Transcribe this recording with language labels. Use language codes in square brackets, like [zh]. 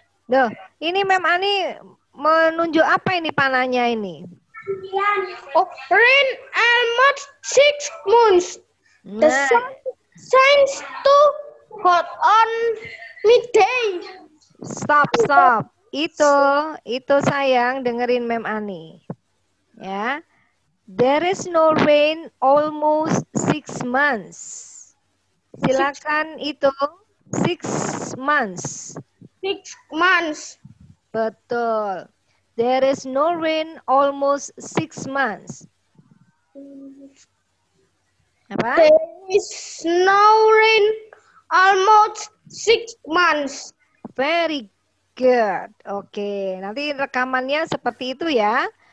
[id] Loh, ini Mem Ani menunjuk apa ini panahnya ini? [en] Oh, rain almost 6 months. The [id] Nah, [en] sun shines too hot on midday. stop, stop. [id] Itu sayang dengerin Mem Ani. Ya. [en] There is no rain almost 6 months. [id] Silakan itu [en] 6 months. 6 months. [id] Betul. [en] There is no rain almost 6 months. [id] Apa? [en] There is no rain almost 6 months. Very good. [id] Oke, nanti rekamannya seperti itu ya.